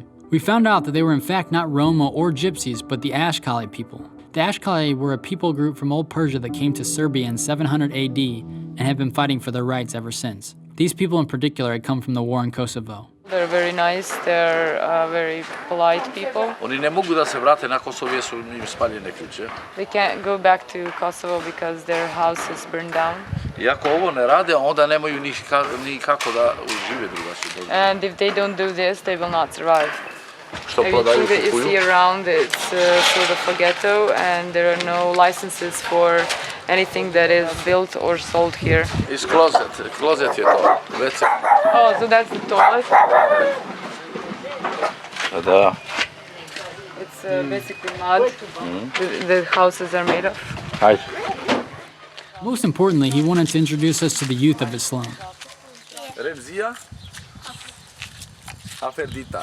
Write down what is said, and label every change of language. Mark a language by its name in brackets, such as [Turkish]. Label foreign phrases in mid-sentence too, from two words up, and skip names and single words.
[English] We found out that they were in fact not Roma or Gypsies, but the Ashkali people. The Ashkali were a people group from Old Persia that came to Serbia in 700 AD and have been fighting for their rights ever since. These people in particular had come from the war in Kosovo. They're very nice, they're very polite people. [Serbian] Oni ne mogu da se vrate na Kosovo jer su im spaljene kuće. [English] They can't go back to Kosovo because their house is burned down. [Serbian] I ako ovo ne rade, onda nemaju ni kako da žive drugačije. [English] And if they don't do this, they will not survive. [Serbian] Što [English] Everything [Serbian] prodaju [English] that you [Serbian] kupuju? [English] see around, it's sort of a ghetto, and there are no licenses for anything that is built or sold here. [Serbian] Iz klozet je to, WC. [English] Oh, so that's the toilet? [Serbian] Da. [English] It's basically mud. The houses are made of. [Serbian] Hajde. [English] Most importantly, he wanted to introduce us to the youth of his slum. Revzija. Aferdita.